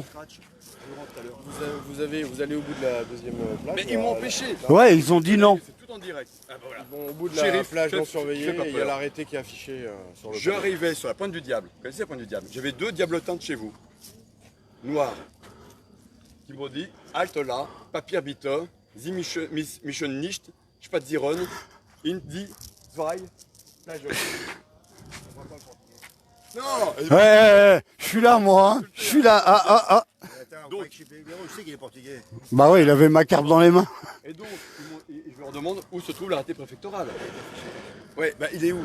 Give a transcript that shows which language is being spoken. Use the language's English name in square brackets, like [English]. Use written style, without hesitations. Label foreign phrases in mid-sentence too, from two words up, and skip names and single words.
[French] Vous allez au bout de la deuxième plage. Mais ils m'ont empêché. Ouais, ils ont dit non. C'est tout en direct. Ah bah voilà. Bon, au bout de la Shérif, plage non fais surveillée, pas et il y a peur. l'arrêté qui est affiché sur le Je panneau. arrivais sur la pointe du diable. Vous connaissez la pointe du diable? J'avais deux diablotins de chez vous, noirs, qui m'ont dit halte là, [German] Papier bitte, Sie mich nicht spazieren in die zwei Plage. [French] Non. Ouais, je suis là, moi. Hein. Je suis là. Ah, ah, ah. Attends, Donc- je sais qu'il est portugais. Bah ouais, il avait ma carte dans les mains. Et donc, je leur demande où se trouve l'arrêté préfectoral. Ouais, bah il est où?